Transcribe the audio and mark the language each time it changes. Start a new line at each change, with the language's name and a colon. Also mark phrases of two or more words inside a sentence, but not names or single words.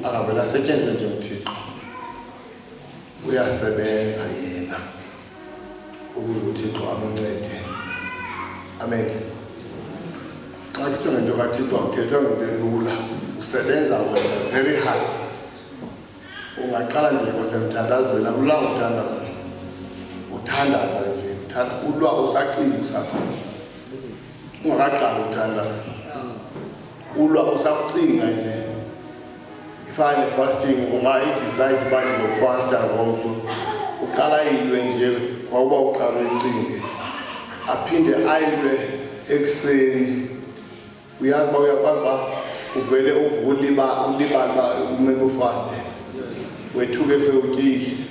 Xhosa: avela asetshenziswe njengoThixo uyasebenza yena ukuze uThixo amncede. Amen. Xa kuthethwa ngento kaThixo akuthethwa ngento elula, usebenza wena
English: very hard.
Xhosa: Ungaqala nje kwasemthandazweni, akulanga uthandaza, uthandaza nje, ulwa usacinga usathanda. Ungaqala uthandaza, ulwa usacinga nje. Ifane fasting ungayi-decide uba ndizofasta ngomso, uqala ilwe nje kwauba uqala uyicinge, aphinde ayilwe ekuseni. Uyazi uba uyakwazi uba uvele ulibala uba kumele ufaste, wethuke sewutyile.